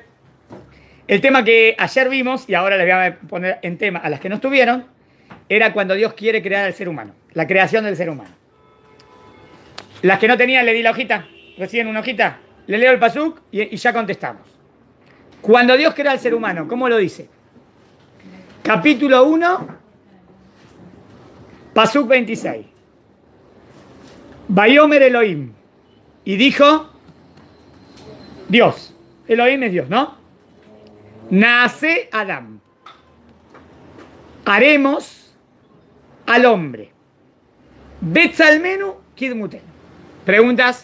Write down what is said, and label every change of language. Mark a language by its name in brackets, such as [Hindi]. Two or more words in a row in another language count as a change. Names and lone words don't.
[Spanish] El tema que ayer vimos, y ahora les voy a poner en tema a las que no estuvieron, era cuando Dios quiere crear al ser humano. La creación del ser humano. Las que no tenían, le di la hojita. Reciben una hojita. Le leo el pasuk y ya contestamos. Cuando Dios crea al ser humano, ¿cómo lo dice? Capítulo 1, pasuk 26. [Hebrew] ויאמר אלוהים. [Spanish] Y dijo, Dios. Elohim es Dios, ¿no? [Hebrew] נעשה אדם. [Spanish] Haremos al hombre. [Hebrew] בצלמנו כדמותנו. Preguntas.